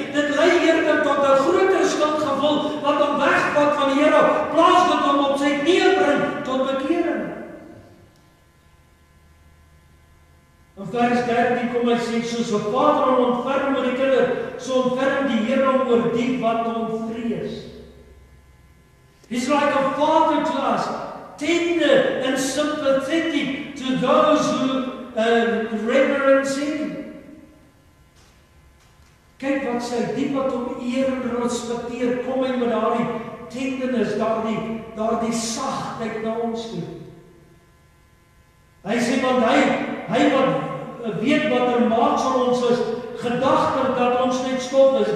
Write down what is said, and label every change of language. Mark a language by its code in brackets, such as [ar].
[af] Dit lei eerder tot 'n groter skuldgevoel, wat hom wegvat van die Here, plaas wat hom op sy knieë bring tot bekering. In vers 13 kom hy sê, soos 'n vader hom ontferm oor die kinders, so ontferm die Here hom oor die wat hom vrees. [en] He's like a father to us, tender and sympathetic to those who reverence him. [af] Kyk wat sê, die wat hom eer en respekteer, kom hy met daardie tenderness, daardie sagtheid na ons toe. Hy sê, want hy wat weet wat 'n maat van ons is, gedagte dat ons net stof is.